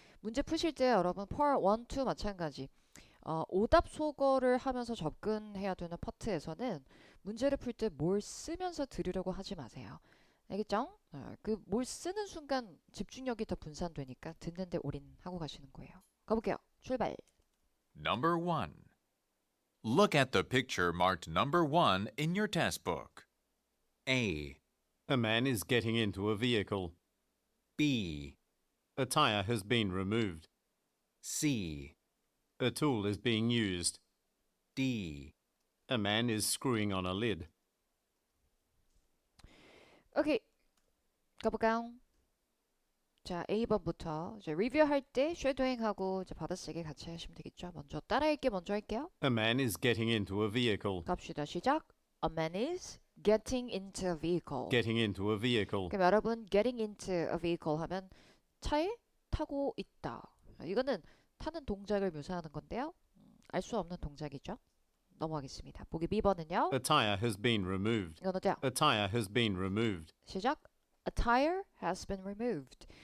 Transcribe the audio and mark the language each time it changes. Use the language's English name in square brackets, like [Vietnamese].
[Korean] 문제 푸실 때 여러분 part 1, 2 마찬가지 오답 소거를 하면서 접근해야 되는 파트에서는 문제를 풀 때 뭘 쓰면서 들으려고 하지 마세요. 알겠죠? 그 뭘 쓰는 순간 집중력이 더 분산되니까 듣는데 올인하고 가시는 거예요. 가볼게요. 출발. [English] Number 1. Look at the picture marked number 1 in your test book. A, A man is getting into a vehicle. B, A tire has been removed. C, A tool is being used. D. A man is screwing on a lid. [Korean] 오케이. 가볼까요? 자, A번부터 이제 리뷰할 때 쉐도잉하고 이제 받아쓰기 같이 하시면 되겠죠. 먼저 따라 읽기 먼저 할게요. [English] A man is getting into a vehicle. [Korean] 갑시다. 시작. [English] A man is getting into a vehicle. Getting into a vehicle. [Korean] 그럼 여러분 [English] getting into a vehicle [Korean] 하면 차에 타고 있다. 이거는 타는 동작을 묘사하는 건데요. 알 수 없는 동작이죠. 넘어가겠습니다. 보기 B번은요. [English] A tire has been removed. [Korean] 이건 어때요? [English] A tire has been removed. [Korean] 시작. [English] A tire has been removed.